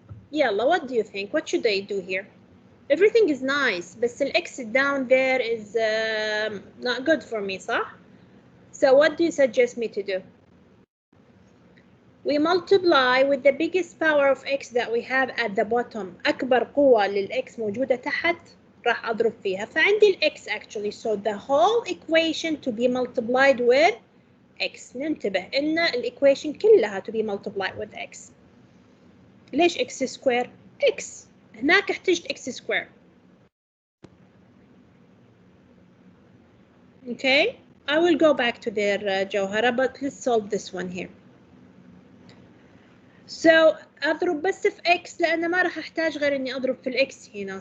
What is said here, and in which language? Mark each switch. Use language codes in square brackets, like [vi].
[en] Yalla, what do you think? What should I do here? Everything is nice, but the x down there is not good for me, [ar] صح? [en] So what do you suggest me to do? We multiply with the biggest power of x that we have at the bottom. [ar] أكبر قوة للx موجودة تحت راح أضرب فيها. فعندي الx [en] actually. So the whole equation to be multiplied with x. [ar] ننتبه إن الإيكويشن كلها [en] to be multiplied with x. [ar] ليش x square؟ x. هناك احتجت x square. [en] Okay, I will go back to their [ar] جوهرة, [en] but let's solve this one here. So [ar] أضرب بس في x لأن ما راح أحتاج غير إني أضرب في الx هنا.